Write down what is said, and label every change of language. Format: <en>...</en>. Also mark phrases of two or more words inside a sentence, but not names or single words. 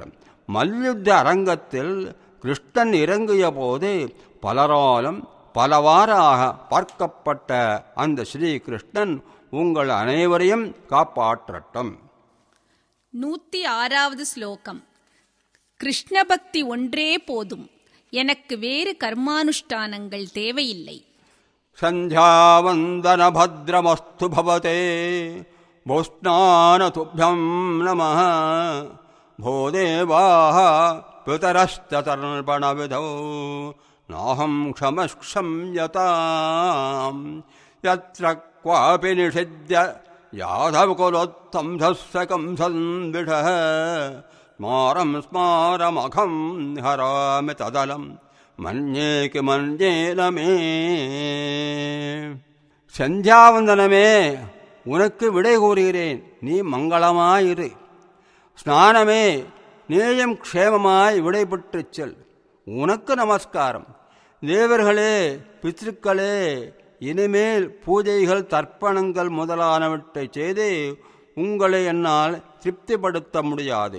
<ta>மல்யுத்த அரங்கத்தில் கிருஷ்ணன் இறங்கிய போது பலராலும் பலவாறாக பார்க்கப்பட்ட அந்த ஸ்ரீகிருஷ்ணன் உங்கள் அனைவரையும் காப்பாற்றட்டும். 106வது ஸ்லோகம். கிருஷ்ண பக்தி ஒன்றே போதும், எனக்கு வேறு கர்மானுஷ்டானங்கள் தேவையில்லை.</ta> <sa>सन्ध्यावन्दनभद्रमस्तु भवते भोस्नानतुभ्यं नमः भो देवाः पितरस्ततर्पणविधौ नाहं क्षमक्षम्यताम् यत्र क्वापि निषिद्य यादवकुलोत्तंसकंसन्विषः स्मारं स्मारमघं हरामि तदलं मन्ये किमन्येन मे.</sa> <ta>சந்தியாவந்தனமே, உனக்கு விடை கூறுகிறேன், நீ மங்களமாயிரு. ஸ்நானமே, நேயம் க்ஷேமமாய் விடைபெற்றுச் செல், உனக்கு நமஸ்காரம். தேவர்களே, பித்ருக்களே, இனிமேல் பூஜைகள் தர்ப்பணங்கள் முதலானவற்றை செய்து உங்களை என்னால் திருப்திப்படுத்த முடியாது.</ta>